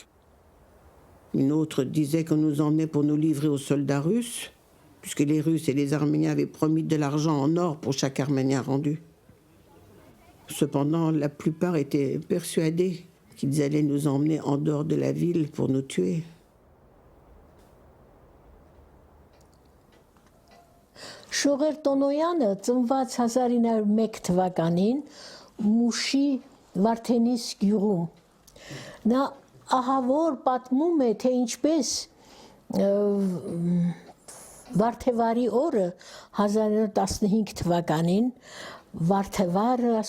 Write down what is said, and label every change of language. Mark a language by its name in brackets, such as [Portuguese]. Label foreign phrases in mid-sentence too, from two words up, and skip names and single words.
[French] Une autre disait qu'on nous emmenait pour nous livrer aux soldats russes, puisque les Russes et les Arméniens avaient promis de l'argent en or pour chaque Arménien rendu. Cependant, la plupart étaient persuadés qu'ils allaient nous emmener en dehors de la ville pour nous tuer. [Armenian] Շողեր Տոնոյանը ծնված 1901 թվականին Մուշի Վարդենիս գյուղում։ Նա ահավոր պատմում է, թե ինչպես Վարդեվարի օրը 1915 թվականին Վարդեվարը, ասում